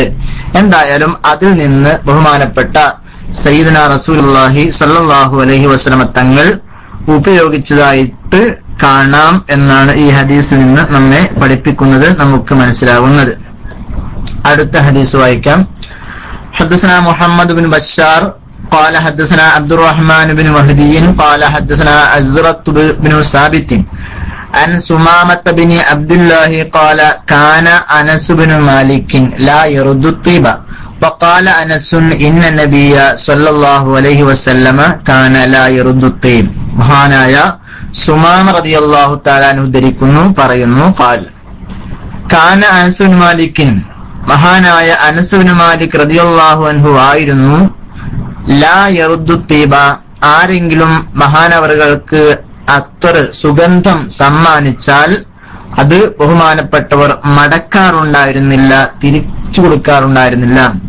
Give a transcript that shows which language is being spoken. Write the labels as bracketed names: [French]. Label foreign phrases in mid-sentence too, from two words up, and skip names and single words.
[Malayalam] എന്തായാലും അതിൽ നിന്ന് ബഹുമാനപ്പെട്ട [Arabic] سيدنا رسول الله صلى الله عليه وسلم [Malayalam] തങ്ങൾ ഉപയോഗിച്ചതായിട്ട് കാണാം എന്നാണ് ഈ ഹദീസിൽ നിന്ന് നമ്മെ പഠിപ്പിക്കുന്നത്, നമുക്ക് മനസ്സിലാവുന്നത്. അടുത്ത ഹദീസ് വായിക്കാം. [Arabic] حدثنا محمد بن بشار قال حدثنا عبد الرحمن بن مهدي قال حدثنا عزرة بن ثابت عن سمامة بن عبد الله قال كان أنس بن مالك لا يرد الطيب فقال أنس إن النبي صلى الله عليه وسلم كان لا يرد الطيب. [Malayalam] മഹാനായ സുമാമ [Arabic] رضي الله تعالى عنه [Malayalam] ഉദ്ധരിക്കുന്നു, പറയുന്നു, [Arabic] قال كان أنس بن مالك, [Malayalam] മഹാനായ അനസ് ബിൻ മാലിക് [Arabic] رضي الله عنه [Malayalam] ആയിരുന്നു, [Arabic] لا يرد الطيب, [Malayalam] ആരെങ്കിലും മഹാനവറുകൾക്ക് അത്തർ സുഗന്ധം സമ്മാനിച്ചാൽ അത് ബഹുമാനപ്പെട്ടവർ മടക്കാറുണ്ടായിരുന്നില്ല, തിരിച്ചു കൊടുക്കാറുണ്ടായിരുന്നില്ല.